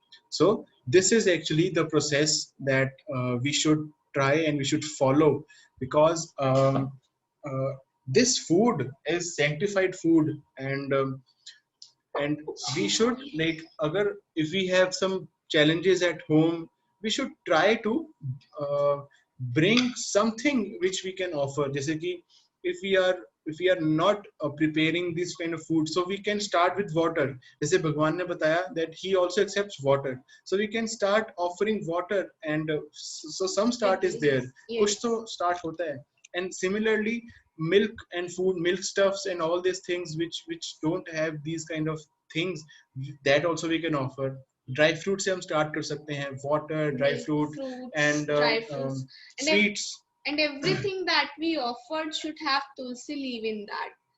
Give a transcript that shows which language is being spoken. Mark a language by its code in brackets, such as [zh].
[en] So this is actually the process that we should try and we should follow, because this food is sanctified food, and we should, like, if we have some challenges at home, we should try to bring something which we can offer. जैसे कि if we are not preparing this kind of food, so we can start with water. [hi] जैसे भगवान ने बताया [en] that he also accepts water, so we can start offering water, and so some start is there. Yes. [hi] कुछ तो start होता है. [en] And similarly, milk and food, milk stuffs and all these things which don't have these kind of things, that also we can offer. [hi] Dry fruit से हम start कर सकते हैं, water, dry [en] Milk, fruit, fruits, and dry fruits, and sweets. and everything that we offered should have tulsi leaf in that.